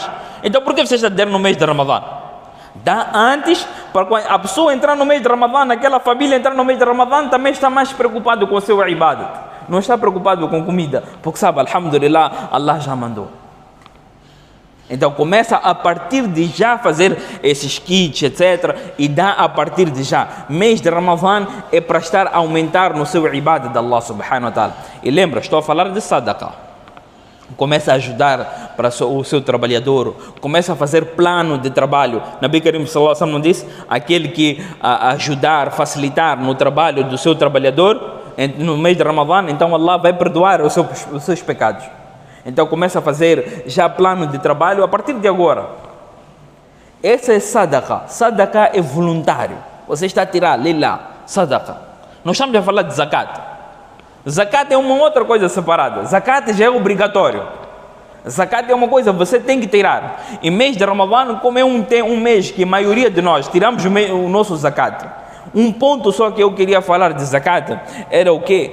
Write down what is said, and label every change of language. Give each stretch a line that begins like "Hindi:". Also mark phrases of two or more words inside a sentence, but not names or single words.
Portuguese: Então por que você está dando no mês de Ramadã? Dá antes, para quando a pessoa entrar no mês de Ramadã, aquela família entrar no mês de Ramadã, também está mais preocupado com o seu ibadat. Não está preocupado com comida, porque sabe, alhamdulillah, Allah já mandou. Então começa a partir de já fazer esses kits, etc. E dá a partir de já. Mês de Ramadã é para estar a aumentar no seu ibadat de Allah
Arabic: سبحانه وتعالى.
Portuguese: E lembra, estou a falar de sadaqah. Começa a ajudar para o seu trabalhador, começa a fazer plano de trabalho. Nabi Karim
Arabic: صلى الله عليه وسلم
Portuguese: diz: aquele que ajudar, facilitar no trabalho do seu trabalhador no mês de Ramadã, então Allah vai perdoar os seus pecados. Então começa a fazer já plano de trabalho a partir de agora. Essa é sadaqah. Sadaqah é voluntário. Você está a tirar,
Arabic: لله، صدقة.
Portuguese: Nós estamos a falar de zakat. Zakat é uma outra coisa separada. Zakat já é obrigatório. Zakat é uma coisa que você tem que tirar. E mês de Ramadã, como é um mês que a maioria de nós tiramos o nosso zakat, Um ponto só que eu queria falar de zakat era o quê?